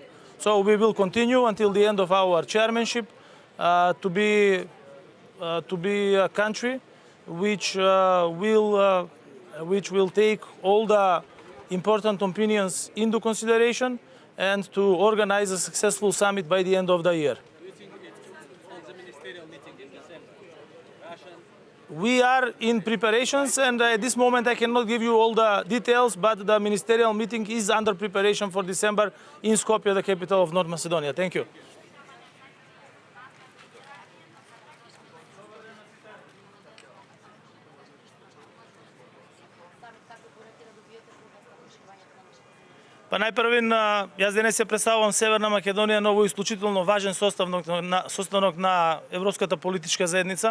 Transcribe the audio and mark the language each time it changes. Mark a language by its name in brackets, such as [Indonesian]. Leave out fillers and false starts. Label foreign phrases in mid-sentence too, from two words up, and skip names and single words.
[English] So we will continue until the end of our chairmanship to be a country which will take all the important opinions into consideration and to organize a successful summit by the end of the year. Do you think it's on the ministerial meeting in December? We are in preparations, and at this moment I cannot give you all the details, but the ministerial meeting is under preparation for December in Skopje, the capital of North Macedonia. Thank you. [Macedonian] Па најпрвин, јас денес се представувам Северна Македонија, ново исклучително важен состанок на Европската политичка заедница.